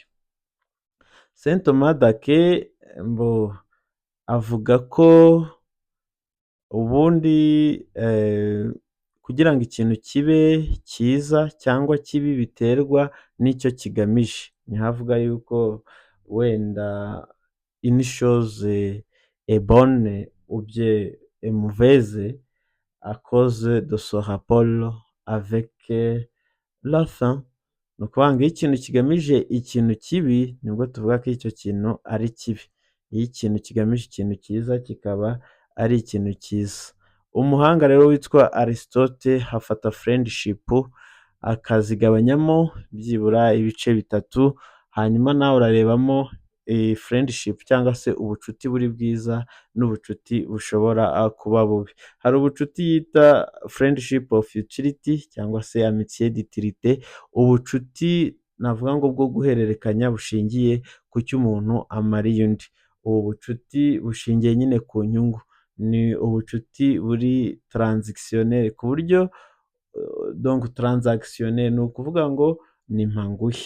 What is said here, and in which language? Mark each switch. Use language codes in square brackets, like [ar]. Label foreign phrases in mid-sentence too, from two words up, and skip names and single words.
[rw] Saint Thomas d'Aquin avuga ko ubundi kugira ngo ikintu kibe cyiza cyangwa kibi biterwa n'icyo kigamije. Niho avuga yuko wenda [fr] une chose est bonne ou bien est mauvaise à cause de son rapport avec la fin. [rw] Ni ukuvuga ngo iyo ikintu kigamije ikintu kibi nibwo tuvuga ko icyo kintu ari kibi. Iyo ikintu kigamije ikintu cyiza kikaba ari ikintu cyiza. Umuhanga rero witwa Aristote hafata friendship akazigabanyamo byibura ibice bitatu, hanyuma nawe urarebamo friendship cyangwa se ubucuti buri bwiza n'ubucuti bushobora kuba bubi. Hari ubucuti yita [en] friendship of utility [rw] cyangwa se [fr] amitié d'utilité, [rw] ubucuti navuga ngo bwo guhererekanya bushingiye ku cyo umuntu amariye undi. Ubu bucuti bushingiye nyine ku nyungu. Ni ubucuti buri transactionnel, ku buryo donc transactionnel ni ukuvuga ngo ni mpanguhe.